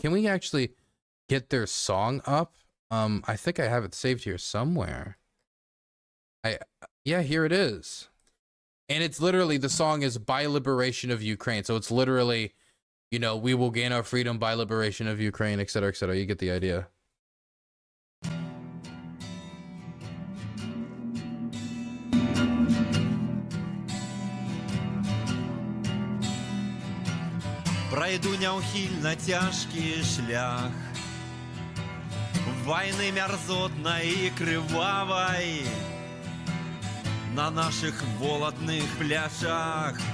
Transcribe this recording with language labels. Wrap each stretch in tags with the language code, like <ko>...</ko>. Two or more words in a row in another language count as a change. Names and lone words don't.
<en>Can we actually get their song up? I think I have it saved here somewhere. Yeah, here it is. And it's literally, the song is by liberation of Ukraine. So it's literally, you know, we will gain our freedom by liberation of Ukraine, etc., etc. You get the idea.</en> <be>Пройду няўхільна цяжкі шлях вайны мярзотнай і крывавай на наших волатных плячах</be>